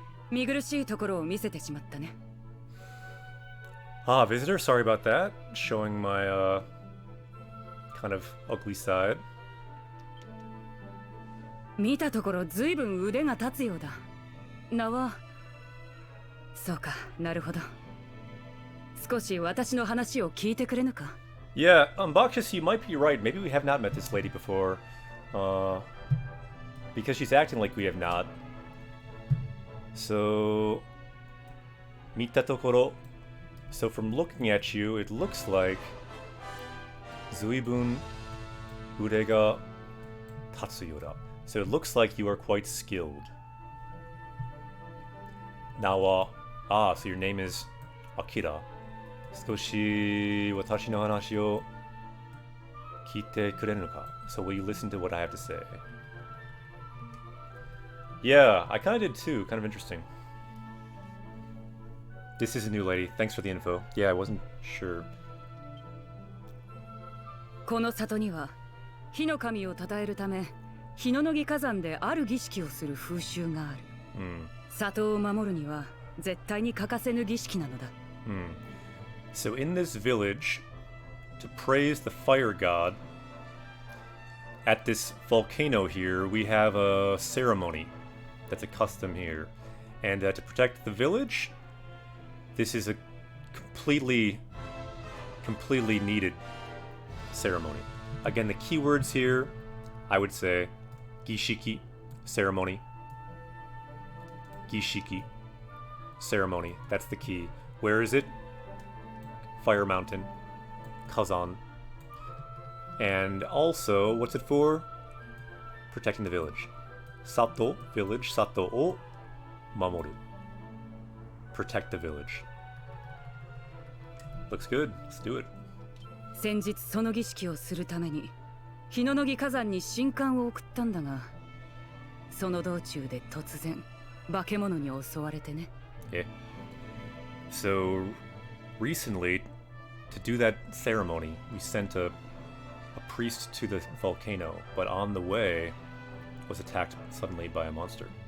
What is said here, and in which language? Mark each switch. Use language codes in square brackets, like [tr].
[ja] 見苦しいところを見せてしまったね。 [en] Ah, visitor, sorry about that. Showing my, kind of ugly side. [ja] 見たところずいぶん腕が立つようだ。名は。そうか、なるほど。少し私の話を聞いてくれぬか。 [en] Yeah, Bakshas, you might be right. Maybe we have not met this lady before. Because she's acting like we have not. So, [ja] Mita tokoro. [en] So from looking at you, it looks like [ja] Zuibun ude ga tatsu yoda. [en] So it looks like you are quite skilled. [ja] Nawa. [en] Ah, so your name is Akira. [ja] 少し私の話を聞いてくれるのか? [en] So will you listen to what I have to say? Yeah, I kind of did too. Kind of interesting. This is a new lady. Thanks for the info. Yeah, I wasn't sure. [ja] この里には火の神を称えるため日の乃木火山である儀式をする風習がある。里を守るには絶対に欠かせぬ儀式なのだ。 [en] So in this village, to praise the fire god, at this volcano here, we have a ceremony that's a custom here. And to protect the village, this is a completely needed ceremony. Again, the keywords here, I would say, gishiki, ceremony. Gishiki, ceremony, that's the key. Where is it? Fire Mountain, Kazan. And also, what's it for? Protecting the village. Sato, village, [ja] Sato o mamoru. [en] Protect the village. Looks good. Let's do it. [ja] 先日その儀式をするために日の乃木火山に神官を送ったんだが、その道中で突然化け物に襲われてね。 [en] Yeah. So recently, to do that ceremony, we sent a priest to the volcano, but on the way was attacked suddenly by a monster.